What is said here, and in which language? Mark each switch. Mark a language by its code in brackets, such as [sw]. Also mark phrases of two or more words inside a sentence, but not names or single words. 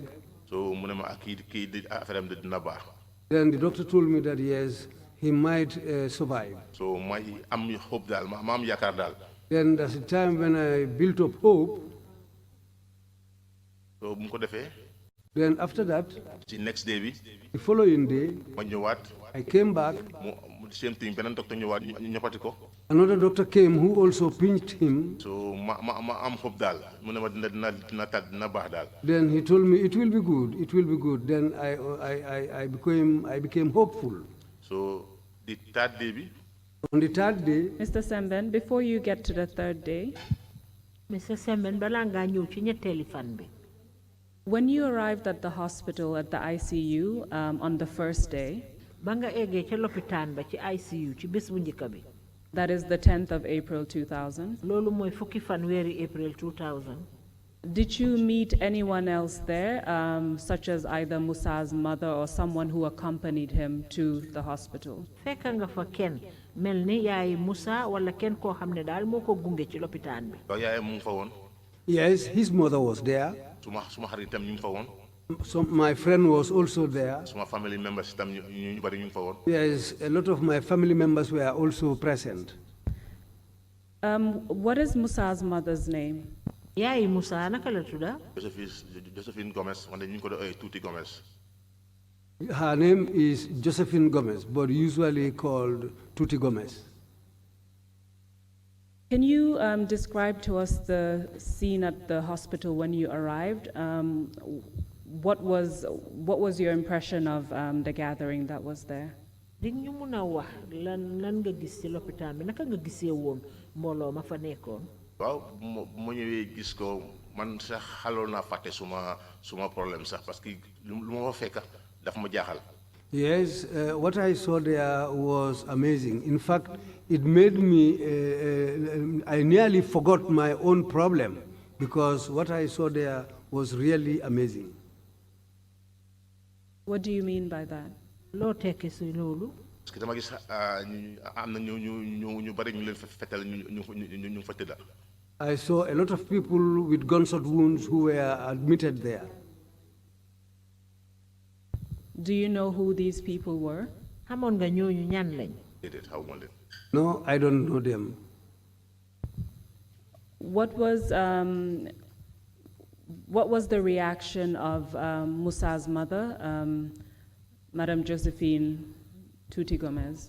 [wo] So mu ne ma kii di affaire am dina baax. [en] Then the doctor told me that yes, he might survive. [wo] So ma am hope daal ma am yaakaar daal. [en] Then there's a time when I built up hope. [wo] So bu mu ko defee. [en] Then after that, the next day bi. The following day, [wo] ma ñëwaat. [en] I came back. Same thing [wo] beneen docteur ñëwaat ñu ñëppati ko. [en] Another doctor came who also pinched him. [wo] So ma am hope daal mu ne ma dina baax daal. [en] Then he told me it will be good, it will be good. Then I became hopeful. So the third day bi. On the third day. Mr. Semben, before you get to the third day. Mr. [wo] Semben bala nga ñëw ci ñetteeli fan bi. [en] When you arrived at the hospital at the ICU on the first day. [wo] Ba nga eggee ca lopitaan ba ci ICU ci bés bu njëkk bi. [en] That is the 10th of April 2000. [wo] Loolu mooy fukki fan weeri April 2000. [en] Did you meet anyone else there, such as either Musa's mother or someone who accompanied him to the hospital? [wo] Fekk nga fa kenn mel ni yaay Musa wala kenn koo xam ne daal moo ko gunge ci lopitaan bi. yaayam mu ngi fa woon. [en] Yes, his mother was there. [wo] suma xaritam ñu ngi fa woon. [en] So my friend was also there. [wo] Suma [en] family members [wo] tam ñu bari ñu ngi fa woon. [en] Yes, a lot of my family members were also present. What is Musa's mother's name? [wo] Yaay Musa naka la tudda? Josephine Gomez, wante ñu ko doon Tuti Gomez. [en] Her name is Josephine Gomez, but usually called Tuti Gomez. Can you describe to us the scene at the hospital when you arrived? What was your impression of the gathering that was there? [wo] Di ñu mun a wax lan nga gis ci lopitaan bi naka nga gisee woon mbooloo ma fa nekkoon. waaw mu ñëwee gis ko man sax xaloon naa fàtte suma problème sax [fr] parce que [wo] lu ma fa fekk daf ma jaaxal. [en] Yes, what I saw there was amazing. In fact, it made me, I nearly forgot my own problem because what I saw there was really amazing. What do you mean by that? [wo] Loo tekki si loolu. [fr] parce que [wo] dama gis am na ñu bari ñu leen fetal ñu fa tëdda. [en] I saw a lot of people with gunshot wounds who were admitted there. Do you know who these people were? [wo] Xamoon nga ñooñu ñan lañ. déedéet xaw ma leen. [en] No, I don't know them. What was the reaction of Musa's mother, Madame Josephine Tuti Gomez?